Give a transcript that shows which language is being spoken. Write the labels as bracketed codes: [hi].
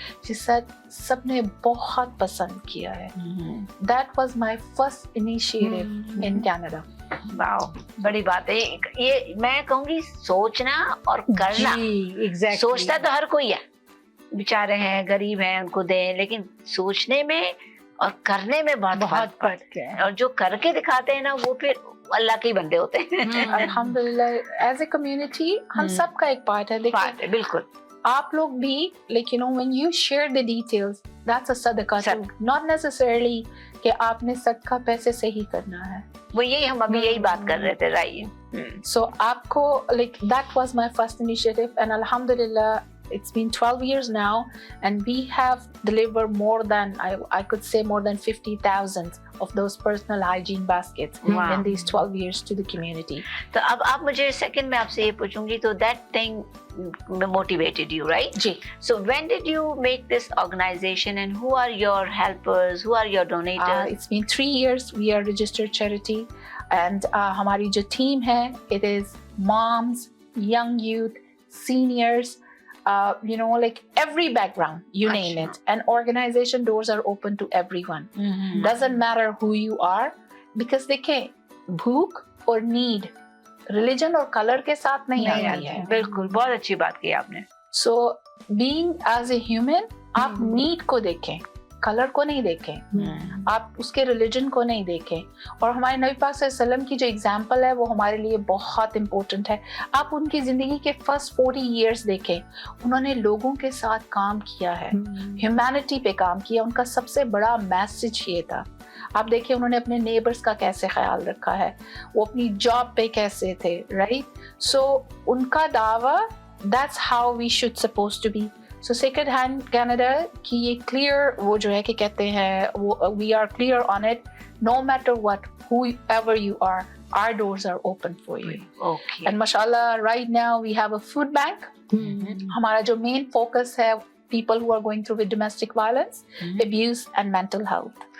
[en] She said, [hi] सबने बहुत पसंद किया है. [en] That was my first initiative in Canada. [hi] Wow, बड़ी बात है ये. मैं कहूँगी सोचना और करना. जी, exactly. सोचता तो हर कोई है, बेचारे हैं, गरीब हैं, उनको दें, लेकिन सोचने में और करने में बहुत फर्क है. और जो करके दिखाते हैं ना, वो फिर अल्लाह के ही बंदे होते हैं. अल्हम्दुलिल्लाह, [en] as a community [hi] हम सबका एक पार्ट है. देखिए, बिल्कुल [en] आप लोग भी, like, you know, when you share the details, that's a sadaqah too. Not necessarily [hi] कि आपने सदका पैसे से ही करना है. वो यही हम अभी यही बात कर रहे थे, राइट. [en] So आपको, like, that was my first initiative, and alhamdulillah it's been 12 years now, and we have delivered more than I could say more than 50,000 of those personal hygiene baskets in these 12 years to the community. [hi] तो अब आप मुझे second में आपसे ये पूछूंगी, तो [en] that thing motivated you, right? [hi] Ji. [en] So when did you make this organization, and who are your helpers, who are your donators? It's been 3 years. We are registered charity, and [hi] हमारी जो team है, [en] it is moms, young youth, seniors, you know, like every background, you name it. And organization doors are open to everyone. Doesn't matter who you are, because [hi] देखिए, भूख और need religion और color के साथ नहीं आती है. बिल्कुल, बहुत अच्छी बात की आपने. [en] So being as a human, [hi] आप need को देखें, कलर को नहीं देखें, आप उसके रिलीजन को नहीं देखें. और हमारे नबी पाक सल्लल्लाहु अलैहि वसल्लम की जो एग्जाम्पल है, वो हमारे लिए बहुत इम्पोर्टेंट है. आप उनकी ज़िंदगी के फर्स्ट 40 years देखें, उन्होंने लोगों के साथ काम किया है, ह्यूमैनिटी पे काम किया. उनका सबसे बड़ा मैसेज ये था. आप देखिए, उन्होंने अपने नेबर्स का कैसे ख्याल रखा है, वो अपनी जॉब पे कैसे थे, राइट. सो उनका दावा, [en] That's how we should suppose to be. [hi] So Sacred Hand Canada की ये clear, वो जो है कि कहते हैं, वो [en] we are clear on it. No matter what, whoever you are, our doors are open for you. Okay. And mashallah, right now we have a food bank. [hi] हमारा जो main focus है, [en] people who are going through with domestic violence, abuse and mental health.